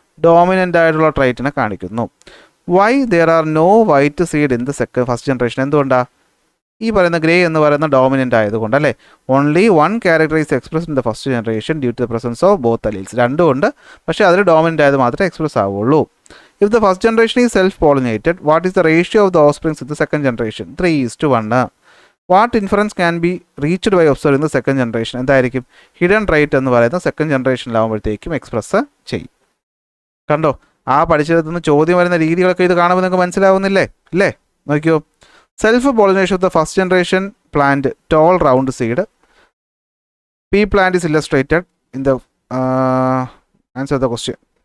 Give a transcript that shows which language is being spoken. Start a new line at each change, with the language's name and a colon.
Malayalam: Dominant ആയിട്ടുള്ള ട്രൈറ്റിനെ കാണിക്കുന്നു.
English: Why there are no white seed in the first generation?
Malayalam: എന്തുകൊണ്ടാണ്? ഈ പറയുന്ന ഗ്രേ എന്ന് പറയുന്ന ഡോമിനൻ്റ് ആയതുകൊണ്ട് അല്ലേ?
English: Only one character is express in the first generation due to the presence of both alleles.
Malayalam: രണ്ടുമുണ്ട്, പക്ഷേ അതിൽ ഡോമിനൻ്റ് ആയത് മാത്രമേ എക്സ്പ്രസ് ആവുള്ളൂ.
English: If the first generation is self-pollinated, what is the ratio of the offsprings in the second generation? 3:1. What inference can be reached by observing the second generation?
Malayalam: എന്തായിരിക്കും? Hidden trait എന്ന് പറയുന്ന second ജനറേഷനിലാവുമ്പോഴത്തേക്കും express ചെയ്യും. കണ്ടോ? ആ പഠിച്ചതിൽ നിന്ന് ചോദ്യം വരുന്ന രീതികളൊക്കെ ഇത് കാണുമ്പോൾ നിങ്ങൾക്ക് മനസ്സിലാവുന്നില്ലേ? അല്ലേ? നോക്കിയോ.
English: Self pollination of the first generation plant tall round seed. P plant is illustrated in the answer the question.